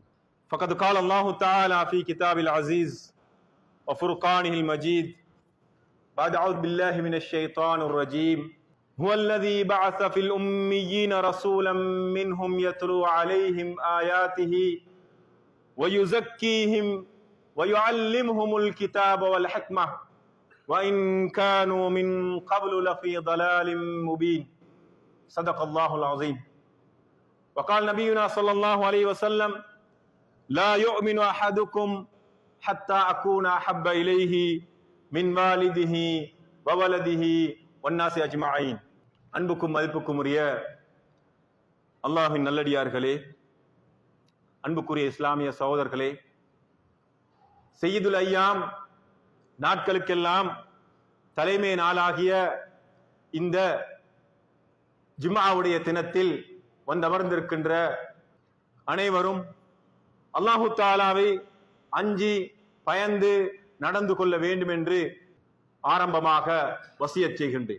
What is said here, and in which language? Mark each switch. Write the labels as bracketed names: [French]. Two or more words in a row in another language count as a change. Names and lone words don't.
[Arabic] فقد قال الله تعالى في كتاب العزيز وفرقانه المجيد بعد أعوذ بالله من الشيطان الرجيم: هو الذي بعث في الأميين رسولا منهم يتلو عليهم آياته ويزكيهم ويعلمهم الكتاب والحكمة وإن كانوا من قبل لفي ضلال مبين. صدق الله العظيم. وقال نبينا صلى الله عليه وسلم: لا يؤمن أحدكم حتى أكون أحب إليه من والده وولده والناس أجمعين. [Tamil] அன்புக்கும் மதிப்புக்கும் உரிய அல்லாஹ்வின் நல்லடியார்களே, அன்புக்குரிய இஸ்லாமிய சகோதரர்களே, [Arabic] سيد الأيام [Tamil] நாட்களுக்கெல்லாம் தலைமை நாளாகிய இந்த ஜும்ஆவுடைய தினத்தில் வந்தமர்ந்திருக்கின்ற அனைவரும் அல்லாஹு தாலாவை அஞ்சி பயந்து நடந்து கொள்ள வேண்டும் என்று ஆரம்பமாக வசியத் செய்கின்றேன்.